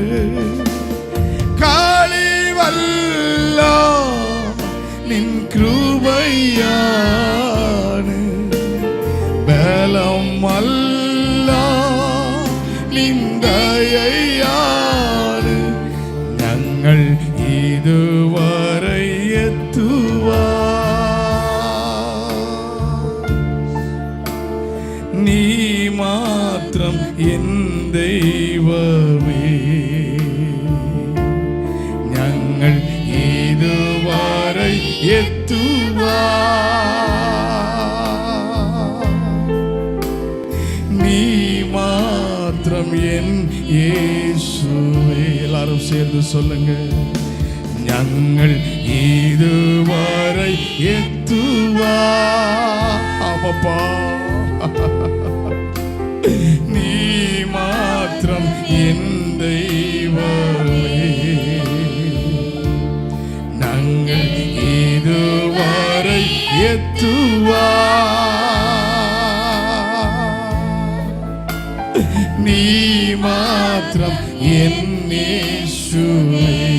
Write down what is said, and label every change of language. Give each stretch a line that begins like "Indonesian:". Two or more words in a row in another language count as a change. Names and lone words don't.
Malayalam: കഴിവല്ല നിൻ കൃപയാൽ ബലം അല്ല നിൻ ദയയാൽ. ഞങ്ങൾ ഇതുവരെ നീ മാത്രം എൻ ദൈവമേ. ഞങ്ങൾ ഇതുവരെ നീ മാത്രം എൻ യേശുവേ.
Tamil: எல்லாரும் சேர்ந்து சொல்லுங்க,
Malayalam: ഞങ്ങൾ ഇതുവരെ
Tamil: அப்பா நீ மாத்திரம் என் தெய்வமே. நாங்கள் இதுவரை நீ மாத்திரம் என் இயேசுவே.